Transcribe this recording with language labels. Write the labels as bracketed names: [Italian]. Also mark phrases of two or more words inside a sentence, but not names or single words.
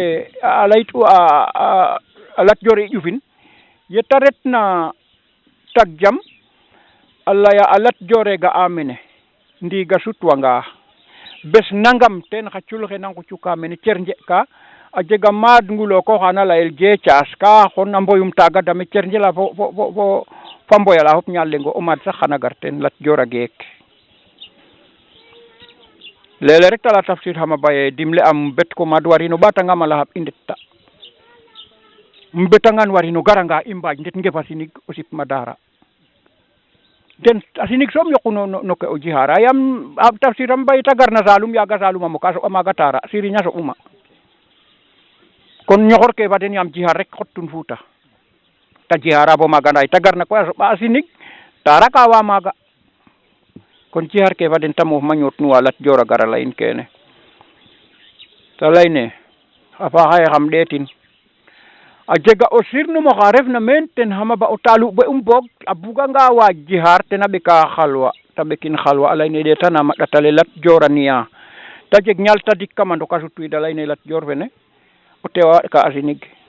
[Serer] ye a layt'u a Lat Dior e ƴufin ye ta retna tag jam a laya a Lat Dior e ga'a mene ndiiga sutwanga bes nangam ten xa cul xe na ngucuka mene cer nje ka a jega maad nguloko xana layel Jeecaas ka xon a mboyum taaga dame cer njela fa mboyala fop ñaal lengo o maad sax xana gar ten Lat Dior a geek lele rek tala Tafsir Hama Ba ye dimle am bet ko maad warino ɓaatangam a laxaɓ i ndet ta um betangan warino garanga i mbaaj ndet ngefa sinig o sipma Daara den a sinig soom yoqu no ke o jihara yaam Tafsir Hama Ba yeta garna Saloum yaaga Saloum a moka a soɓa maaga Tara Serigne a soɓuma kon ñoxor ke fa den yaam jihar rek xottun Fuuta ta jihara bo maaga nda yeta garna koy a soɓa a sinig Tara ka wa maaga kon jihar ke fa den ta moof ma ñoot nuwa Lat Dior a gara layin kene ta layne a faaxa ye xam ɗeetin a jega o sirnum oxa refna meen ten Hama Ba o taluɓe boog a buganga waaj jihar ten a ɓeka xalwa ta ɓekin xalwa a layne ɗeetanam a ɗatale Lat Dior a niya ta jeg ñaal ta dik kam a ndok a sutwiid a layne Lat Dior fene o tewa ka a sinig